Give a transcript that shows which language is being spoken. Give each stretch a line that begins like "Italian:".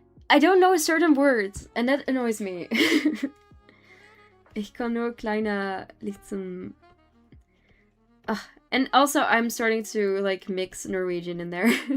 English: I don't know certain words, and that annoys me.
German: Ich kann nur kleine, liksom.
English: And also I'm starting to like mix Norwegian in there.